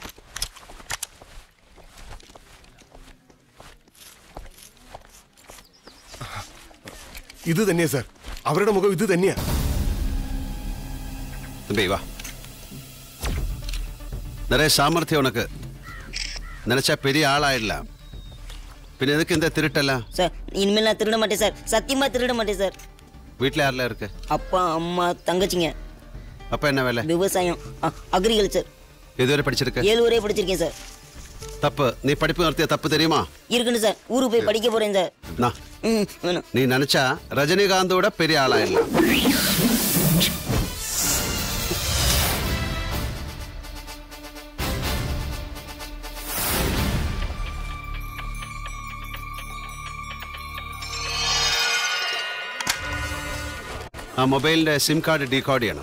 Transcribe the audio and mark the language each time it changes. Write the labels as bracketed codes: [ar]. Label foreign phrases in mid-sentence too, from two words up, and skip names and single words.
[ml] ഇത് തന്നെയാ സാർ, അവരുടെ മുഖം ഇത് തന്നെയാ. [ta] தம்பி வா. நிறைய சாமர்த்தியம் உனக்கு. நினைச்சா பெரிய ஆளாயிடலாம். பின்ன எதுக்கு இந்த திருட்டெல்லாம்? சார் இனிமேல் நான் திருட மாட்டேன் சார், சத்தியமா திருட மாட்டேன் சார். வீட்டில் யாரெல்லாம் இருக்கு? அப்பா அம்மா தங்கச்சிங்க. அப்பா என்ன வேலை? விவசாயம், அக்ரிகல்ச்சர். எதுவரை படிச்சிருக்க? 7 வரை படிச்சிருக்கேன் சார். தப்பு. நீ படிப்பு நடத்திய தப்பு தெரியுமா? இருக்குன்னு சார், ஊருக்கு போய் படிக்க போறேன் சார். வேணும். நீ நினைச்சா ரஜினிகாந்தோட பெரிய ஆளாயிடலாம். [ml] ആ മൊബൈലിന്റെ [en] SIM card [ml] ഡീകോഡ് ചെയ്യണം.